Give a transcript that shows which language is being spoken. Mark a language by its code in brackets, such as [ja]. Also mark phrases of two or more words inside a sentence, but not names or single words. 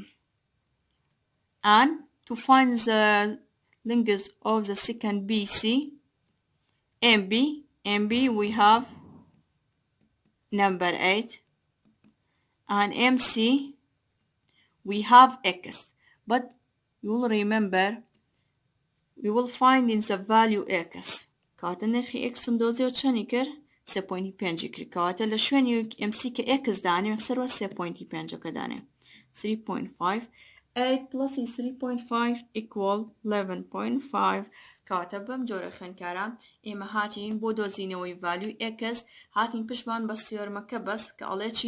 [en] And to find the length of the second BC, MB we have number 8, and MC we have X, but you will remember we will find in the value X. [ckb] کاتە نرخی X دۆزی و چەنی کرد 3.5 کرد، کاتە لە شوێنی MC کە X دانێ سەرەوە 3.5 دانێ 3.5. [en] 8 plus 3.5 equal 11.5. [ckb] کاتە بەم جۆرە خوێندکارە ئێمە هاتین بۆ دۆزینەوەی value X، هاتین پشتمان بە سیۆرمەکە بەس کە ئەڵێ چی؟